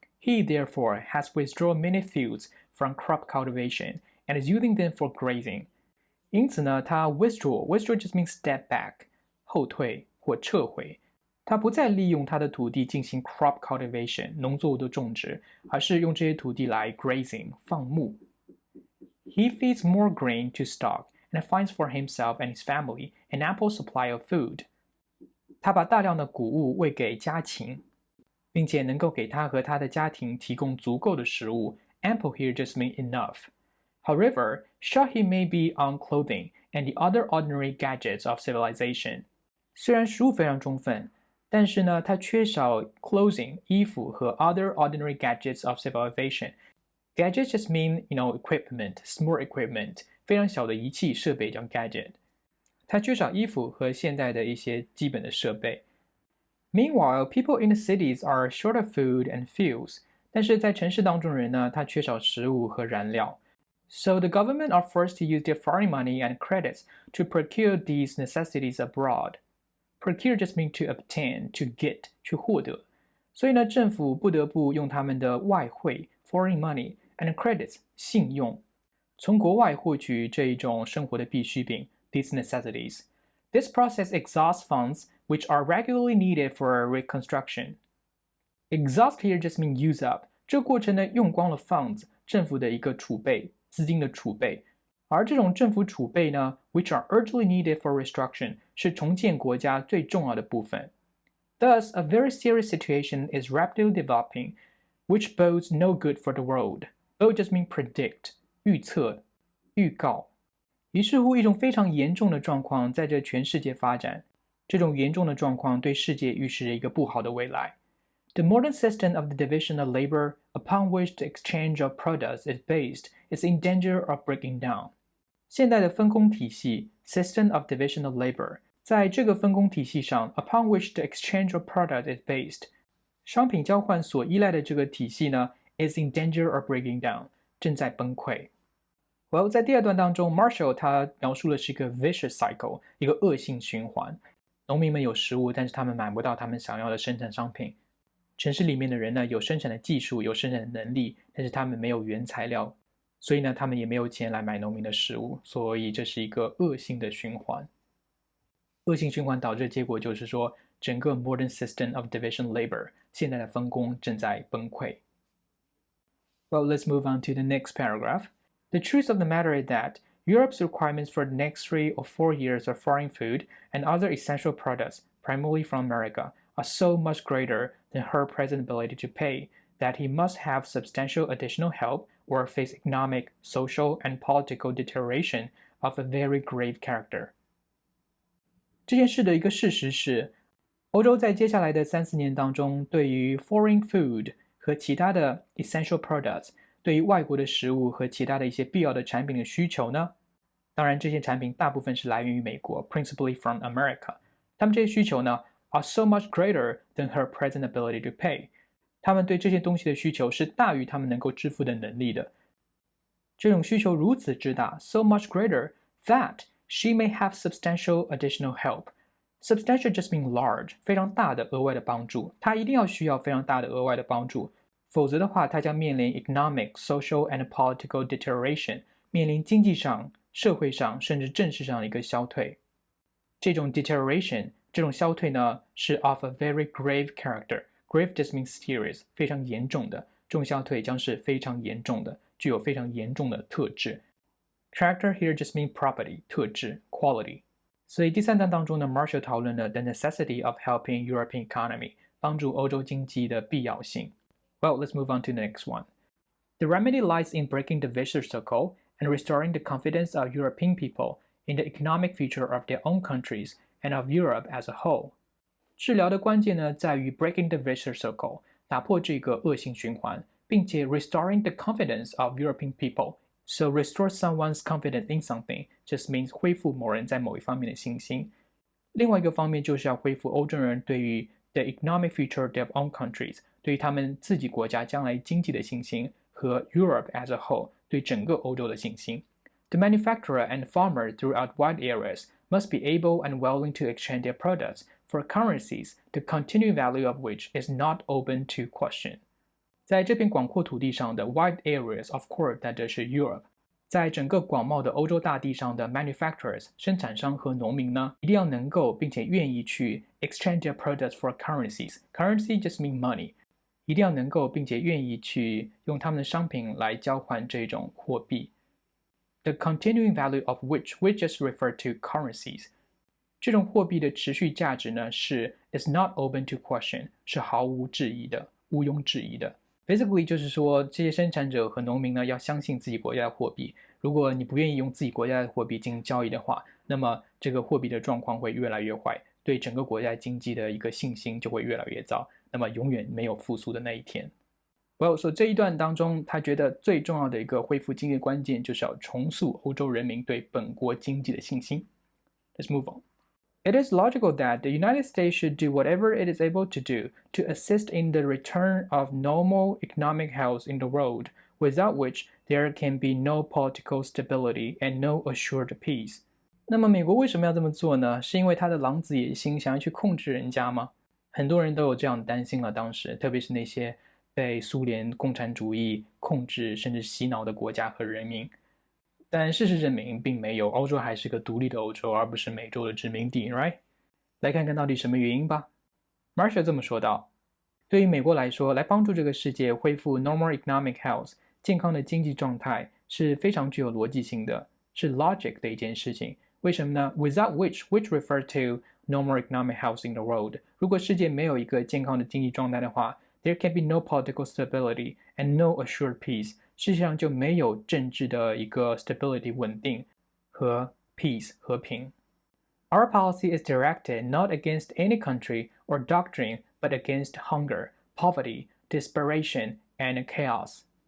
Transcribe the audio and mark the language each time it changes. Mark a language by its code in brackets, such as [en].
[en] He therefore has withdrawn many fields from crop cultivation and is using them for grazing. [zh] 因此呢，他 [en] withdraw just means step back [zh] 后退或撤回。他不再利用他的土地进行 [en] crop cultivation [zh] 农作物的种植，而是用这些土地来 grazing 放牧。 [en] He feeds more grain to stock and finds for himself and his family an ample supply of food. [zh] 他把大量的谷物喂给家禽，并且能够给他和他的家庭提供足够的食物。 [en] Ample here just means enough. However, short he may be on clothing and the other ordinary gadgets of civilization. [zh] 虽然食物非常充分，但是呢，他缺少 clothing 衣服和 [en] other ordinary gadgets of civilization. Gadgets just mean, equipment, small equipment, [zh] 非常小的仪器设备叫 [en] gadget. [zh] 它缺少衣服和现代的一些基本的设备。 [en] Meanwhile, people in the cities are short of food and fuels. [zh] 但是在城市当中的人呢，他缺少食物和燃料。 [en] So the government are forced to use their foreign money and credits to procure these necessities abroad. Procure just means to obtain, to get, [zh] 去获得。所以呢，政府不得不用他们的外汇 [en] foreign money and credits [zh] 信用，从国外获取这一种生活的必需品 these necessities. [en] This process exhausts funds which are regularly needed for reconstruction. Exhaust here just means use up. [zh] 这个过程呢，用光了 funds 政府的一个储备资金的储备。而这种政府储备呢 [en] which are urgently needed for reconstruction [zh] 是重建国家最重要的部分。 [en] Thus, a very serious situation is rapidly developing, which bodes no good for the world. Bode just means predict, [zh] 预测、预告。于是乎，一种非常严重的状况在这全世界发展。这种严重的状况对世界预示着一个不好的未来。 [en] The modern system of the division of labor upon which the exchange of products is based is in danger of breaking down. [zh] 现代的分工体系 [en] system of division of labor [zh] 在这个分工体系上 [en] upon which the exchange of products is based [zh] 商品交换所依赖的这个体系呢 [en] is in danger of breaking down [zh] 正在崩溃。 Well, 在第二段当中 Marshall 他描述的是一个 vicious cycle 一个恶性循环。农民们有食物，但是他们买不到他们想要的生产商品。城市里面的人呢，有生产的技术，有生产的能力，但是他们没有原材料，所以呢，他们也没有钱来买农民的食物，所以这是一个恶性的循环。恶性循环导致的结果就是说，整个 [en] modern system of division labor [zh] 现在的分工正在崩溃。 [en] Well, let's move on to the next paragraph. The truth of the matter is that Europe's requirements for the next 3 or 4 years of foreign food and other essential products, primarily from America, are so much greater than her present ability to pay that he must have substantial additional help or face economic, social, and political deterioration of a very grave character. [zh] 这件事的一个事实是，欧洲在接下来的3-4年当中，对于 [en] foreign food [zh] 和其他的 [en] essential products [zh] 对于外国的食物和其他的一些必要的产品的需求呢？当然，这些产品大部分是来源于美国 ， [en] principally from America。 [zh] 他们这些需求呢 [en] are so much greater than her present ability to pay。 [zh] 他们对这些东西的需求是大于他们能够支付的能力的。这种需求如此之大 ， [en] so much greater that she may have substantial additional help. Substantial just means large， [zh] 非常大的额外的帮助。她一定要需要非常大的额外的帮助。否则的话，他将面临 [en] economic, social, and political deterioration， [zh] 面临经济上、社会上甚至政治上的一个消退。这种 deterioration， 这种消退呢，是 [en] of a very grave character. Grave just means serious， [zh] 非常严重的。这种消退将是非常严重的，具有非常严重的特质。 [en] Character here just means property， [zh] 特质 quality。所以第3段当中呢 ，Marshall 讨论了 [en] the necessity of helping European economy， [zh] 帮助欧洲经济的必要性。 [en] Well, let's move on to the next one. The remedy lies in breaking the vicious circle and restoring the confidence of European people in the economic future of their own countries and of Europe as a whole. [zh] 治疗的关键呢，在于 [en] breaking the vicious circle， [zh] 打破这个恶性循环，并且 [en] restoring the confidence of European people. So restore someone's confidence in something just means [zh] 恢复某人在某一方面的信心。另外一个方面就是要恢复欧洲人对于 [en] the economic future of their own countries， [zh] 对于他们自己国家将来经济的信心，和 [en] Europe as a whole [zh] 对整个欧洲的信心。 [en] The manufacturer and farmer throughout wide areas must be able and willing to exchange their products for currencies, the continuing value of which is not open to question. [zh] 在这片广阔土地上的 wide areas of course 在这是 Europe， 在整个广袤的欧洲大地上的 manufacturers 生产商和农民呢，一定要能够并且愿意去 [en] exchange their products for currencies. Currency just mean money. [zh] 一定要能够并且愿意去用他们的商品来交换这种货币。 [en] The continuing value of which just refer to currencies. [zh] 这种货币的持续价值呢是 [en] is not open to question， [zh] 是毫无质疑的，毋庸置疑的。 Basically 就是说，这些生产者和农民呢要相信自己国家的货币。如果你不愿意用自己国家的货币进行交易的话，那么这个货币的状况会越来越坏，对整个国家经济的一个信心就会越来越糟，那么永远没有复苏的那一天。所以这一段当中，他觉得最重要的一个恢复经济关键就是要重塑欧洲人民对本国经济的信心。 [en] Let's move on. It is logical that the United States should do whatever it is able to do to assist in the return of normal economic health in the world, without which there can be no political stability and no assured peace. [zh] 那么美国为什么要这么做呢？是因为他的狼子野心想要去控制人家吗？很多人都有这样的担心了，当时特别是那些被苏联共产主义控制甚至洗脑的国家和人民。但事实证明并没有，欧洲还是个独立的欧洲，而不是美洲的殖民地 right？来看看到底什么原因吧。Marshall 这么说道，对于美国来说，来帮助这个世界恢复 [en] normal economic health [zh] 健康的经济状态是非常具有逻辑性的，是 logic 的一件事情。为什么呢？ [en] Without which refer to normal economic health in the world. [zh] 如果世界没有一个健康的经济状态的话， [en] there can be no political stability and no assured peace. [zh] 世界上就没有政治的一个 stability 稳定和 peace 和平。 [en] Our policy is directed not against any country or doctrine, but against hunger, poverty, desperation, and chaos.